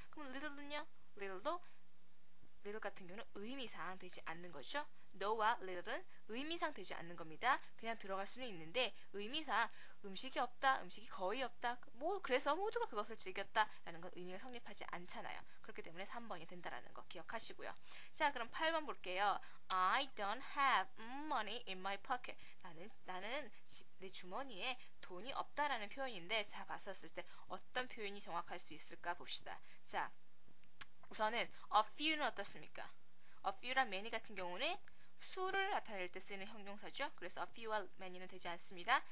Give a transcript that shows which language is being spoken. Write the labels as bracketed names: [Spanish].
[Korean] 그럼 little는요? little 같은 경우는 의미상 되지 않는 거죠. no와 little은 의미상 되지 않는 겁니다. 그냥 들어갈 수는 있는데 의미상 음식이 없다, 음식이 거의 없다, 뭐 그래서 모두가 그것을 즐겼다라는 건 의미가 성립하지 않잖아요. 그렇기 때문에 3번이 된다라는 거 기억하시고요. 자, 그럼 8번 볼게요. [English] I don't have money in my pocket. [Korean] 나는 내 주머니에 돈이 없다라는 표현인데, 자, 봤었을 때 어떤 표현이 정확할 수 있을까 봅시다. 자, 우선은 a few는 어떻습니까? a few랑 many 같은 경우는 수를 나타낼 때 쓰는 형용사죠. 그래서 a few와 many는 되지 않습니다.